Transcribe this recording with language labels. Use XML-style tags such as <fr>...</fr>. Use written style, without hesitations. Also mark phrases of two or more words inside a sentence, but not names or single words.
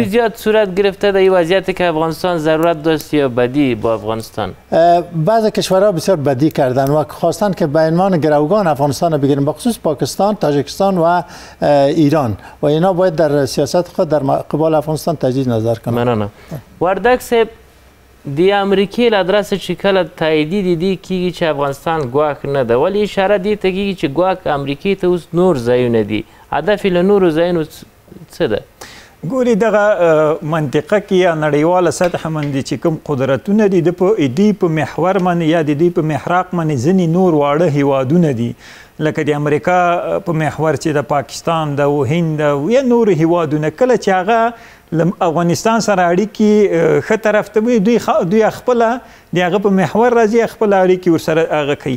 <fa>خوبی زیاد صورت گرفته در این وضعیتی که افغانستان ضرورت داشت یا بدی با افغانستان؟ بعضی کشورها بسیار بدی کردن و خواستن که به عنوان گروگان افغانستان رو بگیرن، بخصوص پاکستان، تاجیکستان و ایران، و اینا باید در سیاست خود در قبال افغانستان تجدید نظر کنن.</fa> <ps>مننه. وردک صاحب د امریکې له ادرسه چې کله تاییدي دیدی کېږي چې افغانستان ګواښ نه ده، ولې اشاره دې ته کېږي چې ګواښ امریکې ته اوس نور ځایونه دي؟ هدف یې له نورو ځایونو څه ده؟ ګوري دغه منطقه کې یا نړیواله سطح باندې چې کوم قدرتونه دي د په محور باندې یا د دې په محراق باندې ځینې نور واړه هیوادونه دي، لکه د امریکا په محور چې د پاکستان د هند یا نور هیوادونه، کله چې هغه افغانستان سره اړیکې ښه طرف ته وي دوی خپله د هغه په محور راځي، خپل اړیکې ورسره هغه کوي.</ps>